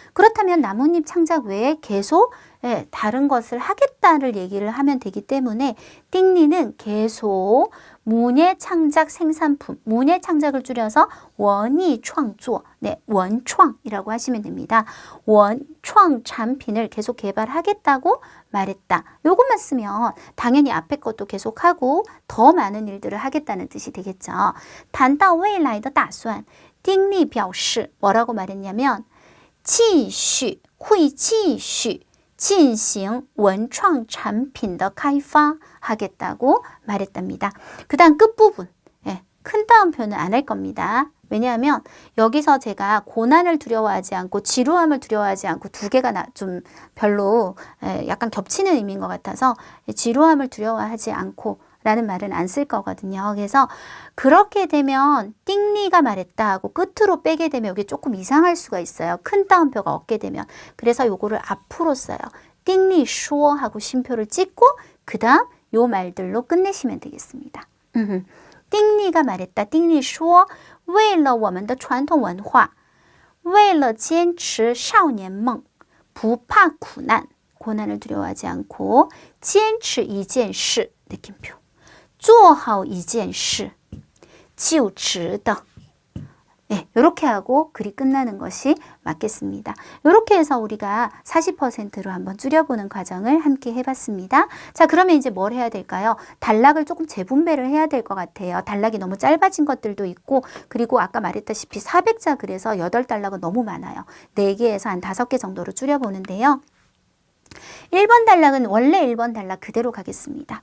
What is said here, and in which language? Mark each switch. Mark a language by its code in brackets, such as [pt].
[ko] 그렇다면 나뭇잎 창작 외에 계속 다른 것을 하겠다를 얘기를 하면 되기 때문에 띵리는 계속 문예 창작 생산품, 문예 창작을 줄여서 원이 창조, 원創이라고 하시면 됩니다. 원創产品을 계속 개발하겠다고 말했다. 요것만 쓰면 당연히 앞에 것도 계속하고 더 많은 일들을 하겠다는 뜻이 되겠죠. [zh] 谈到未来的打算丁力表示 [ko] 뭐라고 말했냐면 [zh] 继续会继续进行文创产品的开发 [ko] 하겠다고 말했답니다. 그 다음 끝부분 큰 따옴표는 안 할 겁니다. 왜냐하면 여기서 제가 고난을 두려워하지 않고 지루함을 두려워하지 않고 두 개가 좀 별로 약간 겹치는 의미인 것 같아서 지루함을 두려워하지 않고 라는 말은 안 쓸 거거든요. 그래서 그렇게 되면 띵리가 말했다 하고 끝으로 빼게 되면 여기 조금 이상할 수가 있어요. 큰 따옴표가 없게 되면. 그래서 요거를 앞으로 써요. 띵리 슈어 하고 쉼표를 찍고 그 다음 요 말들로 끝내시면 되겠습니다. 띵리가 말했다. [zh] 띵리 슈어 为了我们的传统文化为了坚持少年梦不怕苦难 [ko] 고난을 두려워하지 않고 [zh] 坚持一件事 느낌표 做好一件事就值得 [ko] 이렇게 하고 글이 끝나는 것이 맞겠습니다. 이렇게 해서 우리가 40%로 한번 줄여보는 과정을 함께 해봤습니다. 자, 그러면 이제 뭘 해야 될까요? 단락을 조금 재분배를 해야 될 것 같아요. 단락이 너무 짧아진 것들도 있고 그리고 아까 말했다시피 400자 글에서 8단락은 너무 많아요. 4개에서 한 5개 정도로 줄여보는데요. 1번 단락은 원래 1번 단락 그대로 가겠습니다.